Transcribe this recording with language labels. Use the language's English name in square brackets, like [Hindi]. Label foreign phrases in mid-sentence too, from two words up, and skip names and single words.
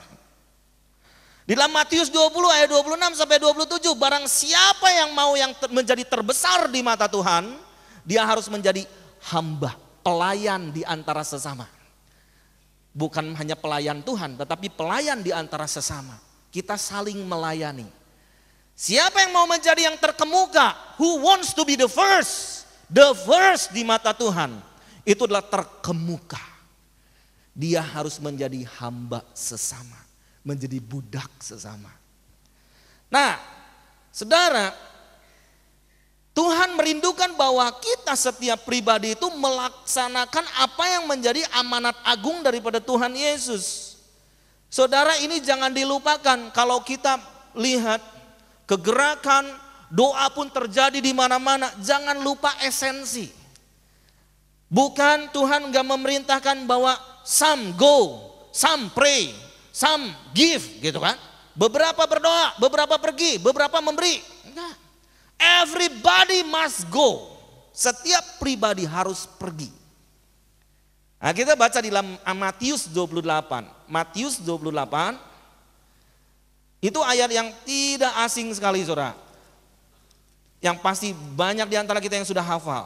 [Indonesian] Di dalam Matius 20 ayat 26 sampai 27, barang siapa yang mau yang menjadi terbesar di mata Tuhan, dia harus menjadi hamba, pelayan di antara sesama. Bukan hanya pelayan Tuhan, tetapi pelayan di antara sesama. Kita saling melayani. Siapa yang mau menjadi yang terkemuka, [English] who wants to be the first [Indonesian] di mata Tuhan, itu adalah terkemuka. Dia harus menjadi hamba sesama, menjadi budak sesama. Nah, saudara, Tuhan merindukan bahwa kita setiap pribadi itu melaksanakan apa yang menjadi amanat agung daripada Tuhan Yesus. Saudara, ini jangan dilupakan. Kalau kita lihat kegerakan, doa pun terjadi di mana-mana, jangan lupa esensi. Bukan Tuhan gak memerintahkan bahwa [English] some go, some pray, some give, [Indonesian] gitu kan. Beberapa berdoa, beberapa pergi, beberapa memberi. Enggak. [English] Everybody must go. [Indonesian] Setiap pribadi harus pergi. Nah, kita baca di dalam Matius 28. Matius 28 itu ayat yang tidak asing sekali, saudara. Yang pasti banyak di antara kita yang sudah hafal.